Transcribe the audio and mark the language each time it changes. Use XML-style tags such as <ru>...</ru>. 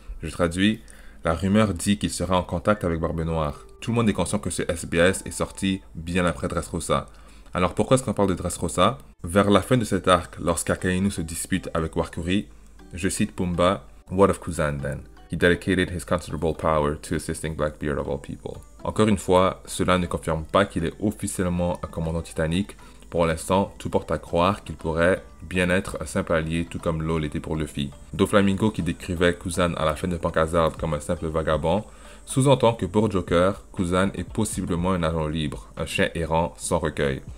<fr>Je traduis, la rumeur dit qu'il sera en contact avec Barbe Noire. Tout le monde est conscient que ce SBS est sorti bien après Dressrosa. Alors pourquoi est-ce qu'on parle de Dressrosa? Vers la fin de cet arc, lorsqu'Akainu se dispute avec Wakuri, je cite Pumba,</fr> <en>What of Kuzan then? He dedicated his considerable power to assisting Blackbeard of all people.</en> <fr>Encore une fois, cela ne confirme pas qu'il est officiellement un commandant titanique. Pour l'instant, tout porte à croire qu'il pourrait bien être un simple allié, tout comme Law l'était pour Luffy. Doflamingo, qui décrivait Kuzan à la fin de Punk Hazard comme un simple vagabond, sous-entend que pour Joker, Kuzan est possiblement un agent libre, un chien errant sans recueil.</fr>